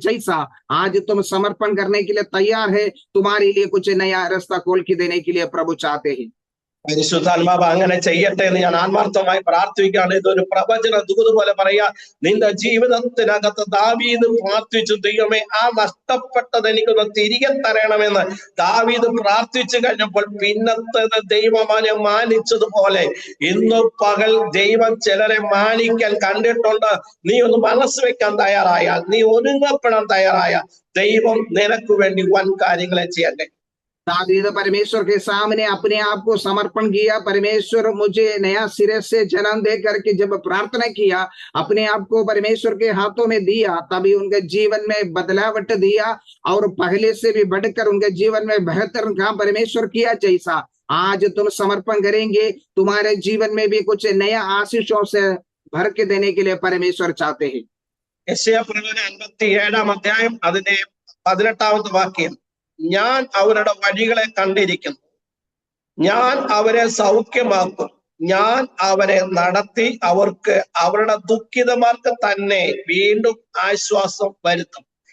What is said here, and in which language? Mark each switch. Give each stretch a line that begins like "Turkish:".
Hindi: जैसा आज तुम समर्पण करने के लिए तैयार है, तुम्हारे लिए कुछ नया रास्ता खोल के देने के लिए प्रभु चाहते हैं।
Malayalam: പരിശുദ്ധാത്മാവ് അങ്ങനെ ചെയ്യട്ടെ എന്ന് ഞാൻ ആത്മാർത്ഥമായി പ്രാർത്ഥിക്കുകയാണ്. ഇതൊരു പ്രവചന ദൂത് പോലെ പറയാ, നിന്റെ ജീവിതത്തിനകത്ത് ദാവീദ് പ്രാർത്ഥിച്ചു, ദൈവമേ ആ നഷ്ടപ്പെട്ടത് എനിക്കൊന്ന് തിരികെ തരണമെന്ന് ദാവീദ് പ്രാർത്ഥിച്ചു കഴിഞ്ഞപ്പോൾ പിന്നത്തേത് ദൈവം അവനെ മാനിച്ചതുപോലെ ഇന്ന് പകൽ ദൈവം ചിലരെ മാനിക്കാൻ കണ്ടിട്ടുണ്ട്. നീ ഒന്ന് മനസ്സ് വെക്കാൻ തയ്യാറായാൽ, നീ ഒരുങ്ങപ്പെടാൻ തയ്യാറായാൽ, ദൈവം നിനക്ക് വേണ്ടി വൻ കാര്യങ്ങളെ ചെയ്യാൻ കഴിയും.
Hindi: दावीद परमेश्वर के सामने अपने आप को समर्पण किया। परमेश्वर मुझे नया सिरे से जन्म दे करके जब प्रार्थना किया, अपने आप को परमेश्वर के हाथों में दिया, तभी उनके जीवन में बदलावट दिया और पहले से भी बढ़कर उनके जीवन में बेहतर काम परमेश्वर किया। जैसा आज तुम समर्पण करेंगे, तुम्हारे जीवन में भी कुछ नया आशीषों से भर के देने के लिए परमेश्वर चाहते हैं।
Malayalam: യെശയ്യാ പ്രവചനം 57-ാം അധ്യായം അതിന്റെ 18-ാമത്തെ വാക്യം, ഞാൻ അവരുടെ വഴികളെ കണ്ടിരിക്കുന്നു, ഞാൻ അവരെ സൗഖ്യമാക്കും, ഞാൻ അവരെ നടത്തി അവർക്ക് അവരുടെ ദുഃഖിതമാർക്ക് തന്നെ വീണ്ടും ആശ്വാസം വരുത്തും.